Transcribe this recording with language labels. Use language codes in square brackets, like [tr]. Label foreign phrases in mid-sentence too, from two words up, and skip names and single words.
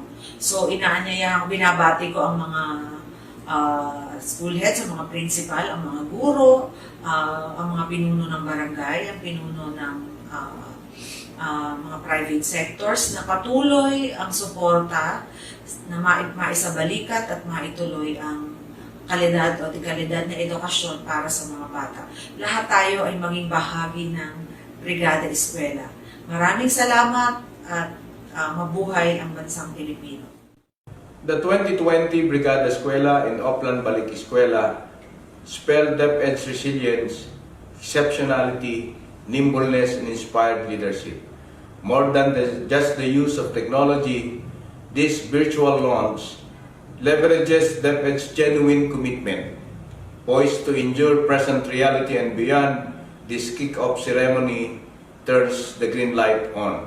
[tl] So binabati ko ang mga [en] school heads, [tl] ang mga principal, ang mga guro, ang mga pinuno ng barangay, ang pinuno ng mga [en] private sectors [tl] na patuloy ang suporta na maisabalikat at maituloy ang kalidad o kalidad na edukasyon para sa mga bata. Lahat tayo ay maging bahagi ng Brigada Eskwela. Maraming salamat at mabuhay ang bansang Pilipino. [en] The 2020 Brigada Eskwela in Oplan Balik Eskwela spelled DepEd's resilience, exceptionality, nimbleness, and inspired leadership. More than just the use of technology, this virtual launch leverages DepEd's genuine commitment, poised to endure present reality and beyond. This kick-off ceremony turns the green light on.